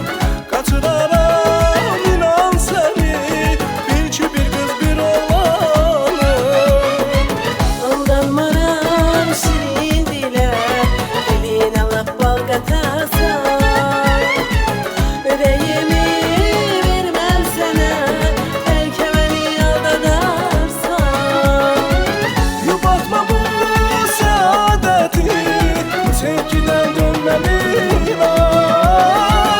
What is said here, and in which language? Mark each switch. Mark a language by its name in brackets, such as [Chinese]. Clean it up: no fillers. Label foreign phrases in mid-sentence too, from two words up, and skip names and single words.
[Azerbaijani] Qaçıraram inan səni, bil ki bir qız bir oğlanım. [Turkish] Aldanmaram şirin dile, eline laf bal katarsan. Yüreğimi vermem sana, belki beni aldatarsan. Yubatma bu saadeti, sevgiden dönmeliler.